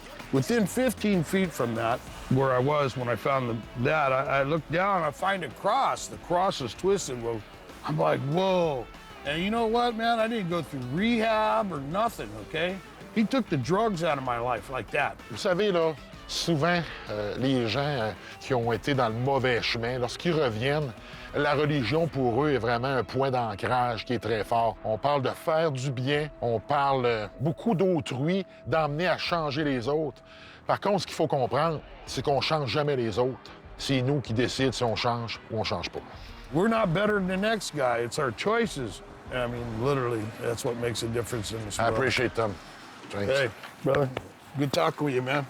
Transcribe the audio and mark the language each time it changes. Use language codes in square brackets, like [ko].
[en] Within 15 feet from that, where I was when I found that, I looked down, I find a cross. The cross is twisted. Well, I'm like, whoa. And you know what, man? I didn't go through rehab or nothing, okay? He took the drugs out of my life like that. [fr] Vous savez, là, souvent, les gens qui ont été dans le mauvais chemin, lorsqu'ils reviennent, la religion, pour eux, est vraiment un point d'ancrage qui est très fort. On parle de faire du bien, on parle beaucoup d'autrui, d'emmener à changer les autres. Par contre, ce qu'il faut comprendre, c'est qu'on ne change jamais les autres. C'est nous qui décidons si on change ou on ne change pas. [en] We're not better than the next guy. It's our choices. I mean, literally, that's what makes a difference in this world. I appreciate them. Thanks. Hey, brother. Good talking with you, man.